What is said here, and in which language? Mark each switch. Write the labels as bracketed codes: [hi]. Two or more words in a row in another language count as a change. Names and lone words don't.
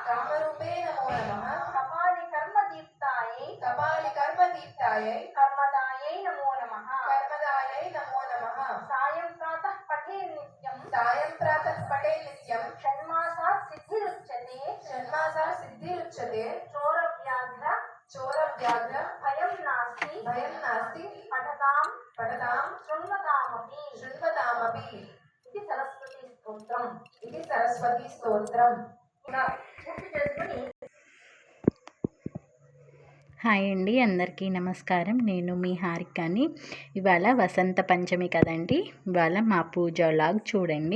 [sa] कपाली कर्मदीप्तायै कर्मदायै नमो नमः सायं प्रातः पठे नित्यं षण्मासात् सिद्धिरुच्यते चोरव्याघ्र भयं नास्ति पठतां शृण्वतामपि [te] ఇది సరస్వతి స్తోత్రం హాయ్ అండి, అందరికీ నమస్కారం. నేను మీ హారికని. ఇవాళ వసంత పంచమి కదండి. ఇవాళ మా పూజ వ్లాగ్ చూడండి.